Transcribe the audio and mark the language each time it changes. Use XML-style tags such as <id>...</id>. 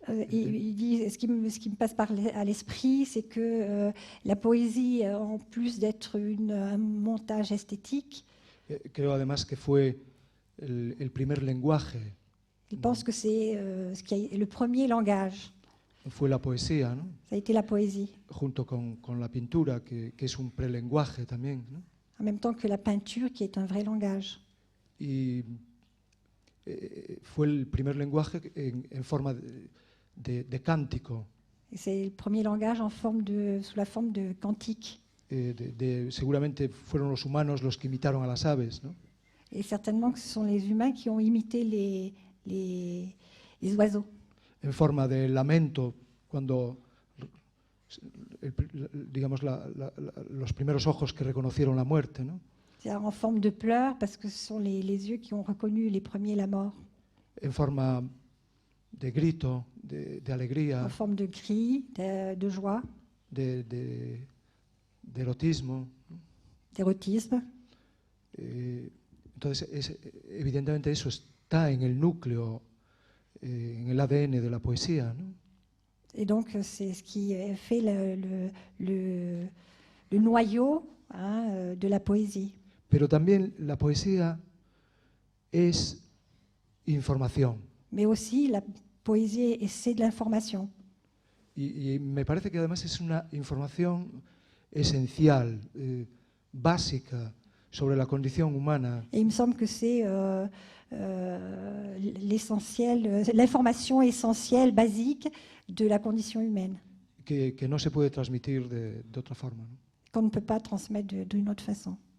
<fr>Il dit, ce qui me passe à l'esprit, c'est que la poésie, en plus d'être un montage esthétique,</fr> <es>creo además que fue el primer lenguaje.</es> <fr>Il pense que c'est le premier langage.</fr> <es>Fue la poesía, ¿no?</es> <fr>Ça a été la poésie.</fr> <es>Junto con la pintura, que es un prelenguaje también, ¿no?</es> <fr>En même temps que la peinture, qui est un vrai langage.</fr> <es>Y fue el primer lenguaje en forma de cántico.</es> <fr>C'est le premier langage sous la forme de cantique.</fr> <es>Seguramente fueron los humanos los que imitaron a las aves, ¿no?</es> <fr>Et certainement que ce sont les humains qui ont imité les oiseaux.</fr> <es>En forma de lamento, cuando, digamos, los primeros ojos que reconocieron la muerte, ¿no?</es> <fr>C'est-à-dire en forme de pleurs, parce que ce sont les yeux qui ont reconnu les premiers la mort.</fr> <es>En forma de grito, de alegría.</es> <fr>En forme de cri, de joie.</fr> <es>De erotismo.</es> <fr>D'érotisme.</fr> <es>Entonces, evidentemente eso está en el núcleo en el ADN de la poesía, ¿no?</es> <fr>Et donc, c'est ce qui fait le noyau de la poésie.</fr> <es>Pero también la poesía es información.</es> <fr>Mais aussi, la poésie, c'est de l'information.</fr> <es>Y me parece que además es una información esencial, básica, sobre la condición humana.</es> <fr>Et il me semble que c'est l'essentiel, l'information essentielle, basique de la condition humaine,</fr> <es>Que no se puede transmitir de otra forma, ¿no?</es> <fr>qu'on ne peut pas transmettre d'une autre façon.</fr>